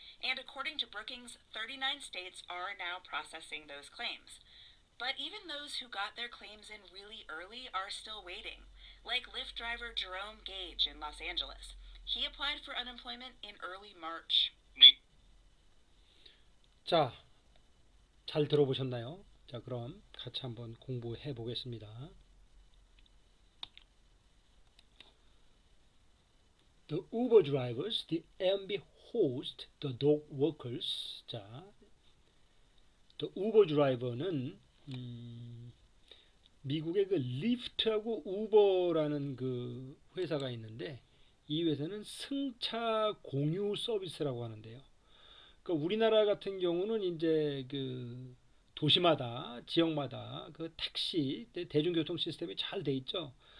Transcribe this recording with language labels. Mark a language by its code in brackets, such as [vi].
[en] And according to Brookings, 39 states are now processing those claims. But even those who got their claims in really early are still waiting, like Lyft driver Jerome Gage in Los Angeles. He applied for unemployment in early March. [ko] 자, 잘 들어보셨나요? 자, 그럼 같이 한번 공부해 보겠습니다. [en] The Uber drivers, the Airbnb host, the dog workers. [ko] 자, [en] the Uber driver [ko] 는 미국의 그 리프트하고 우버라는 그 회사가 있는데 이 회사는 승차 공유 서비스라고 하는데요. 그러니까 우리나라 같은 경우는 이제 그 도시마다 지역마다 그 택시 대중교통 시스템이 잘 돼 있죠.